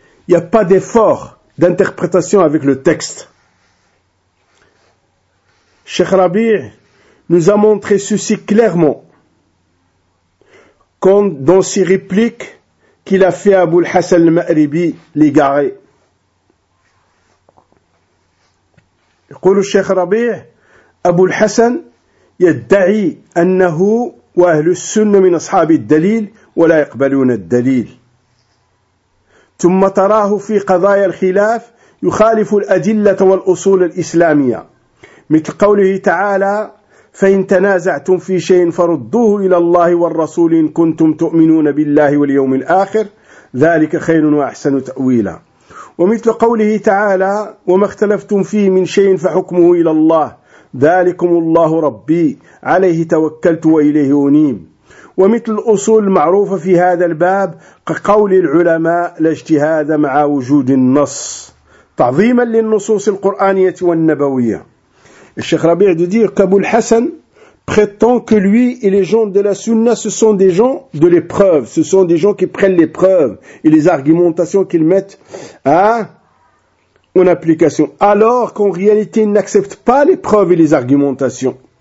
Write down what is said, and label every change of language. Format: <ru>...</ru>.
<fr>Il n'y a pas d'effort d'interprétation avec le texte. Cheikh Rabi nous a montré ceci clairement quand, dans ses répliques qu'il a fait à Abou al-Hassan al-Ma'ribi l'égaré.</fr> <ar>يقول الشيخ ربيع أبو الحسن يدعي أنه وأهل السنة من أصحاب الدليل ولا يقبلون الدليل ثم تراه في قضايا الخلاف يخالف الأدلة والأصول الإسلامية مثل قوله تعالى فإن تنازعتم في شيء فردوه إلى الله والرسول إن كنتم تؤمنون بالله واليوم الآخر ذلك خير وأحسن تأويلا ومثل قوله تعالى وما اختلفتم فيه من شيء فحكمه إلى الله ذلكم الله ربي عليه توكلت وإليه أنيب ومثل الأصول المعروفة في هذا الباب كقول العلماء لا اجتهاد مع وجود النص تعظيما للنصوص القرآنية والنبوية. الشيخ ربيع يدير كأبو الحسن</ar> <fr>prétend que lui et les gens de la sunna, ce sont des gens de l'épreuve. Ce sont des gens qui prennent l'épreuve et les argumentations qu'ils mettent en application. Alors qu'en réalité, ils n'acceptent pas l'épreuve et les argumentations.</fr>